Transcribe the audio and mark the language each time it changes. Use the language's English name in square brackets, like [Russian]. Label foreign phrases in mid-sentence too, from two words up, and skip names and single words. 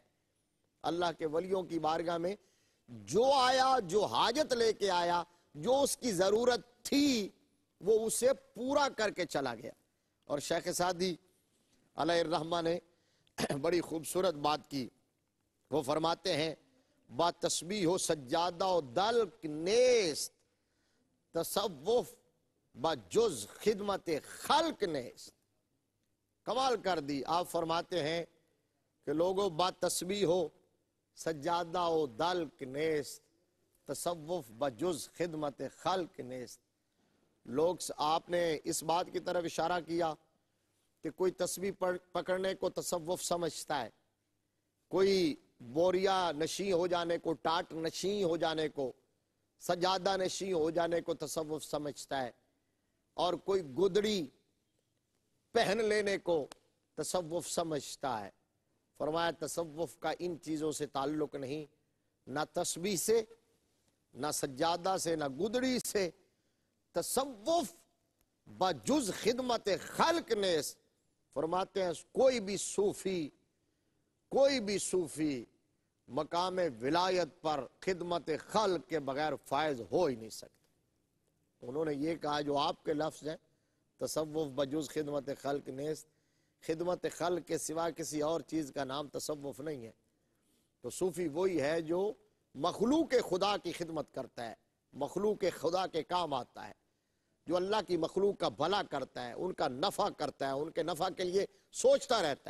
[Urdu] اللہ کے ولیوں کی بارگاہ میں جو آیا، جو حاجت لے کے آیا، جو اس کی ضرورت تھی، وہ اسے پورا کر کے چلا گیا۔ اور شیخ سعدی علیہ الرحمہ نے بڑی خوبصورت بات کی، وہ فرماتے ہیں [Persian] با تسبیح و سجادہ و دلک نیست، تصوف با جز خدمت خلق نیست۔ [Urdu] کمال کر دی، آپ فرماتے ہیں کہ لوگوں [Persian] با تسبیح ہو سجادہ و دلک نیست، تصوف با جز خدمت خلق نیست۔ [Urdu] لوگ، آپ نے اس بات کی طرف اشارہ کیا کہ کوئی تسبیح پکڑنے کو تصوف سمجھتا ہے، کوئی بوریا نشیں ہو جانے کو، ٹاٹ نشیں ہو جانے کو، سجادہ نشیں ہو جانے کو تصوف سمجھتا ہے، اور کوئی گدڑی پہن لینے کو تصوف سمجھتا ہے۔ فرمایا تصوف کا ان چیزوں سے تعلق نہیں، نہ تسبیح سے، نہ سجادہ سے، نہ گدڑی سے۔ [Persian] تصوف بجز خدمت خلق نیست، [Urdu] فرماتے ہیں کوئی بھی صوفی مقام ولایت پر خدمت خلق کے بغیر فائز ہو ہی نہیں سکتا۔ انہوں نے یہ کہا جو آپ کے لفظ ہیں، [Persian] تصوف بجز خدمت خلق نیست، [Urdu] خدمت خلق کے سوا کسی اور چیز کا نام تصوف نہیں ہے۔ تو صوفی وہی ہے جو مخلوق خدا کی خدمت کرتا ہے، مخلوق خدا کے کام آتا ہے، جو اللہ کی مخلوق کا بھلا کرتا ہے، ان کا نفع کرتا ہے، ان کے نفع کے لیے سوچتا رہتا ہے۔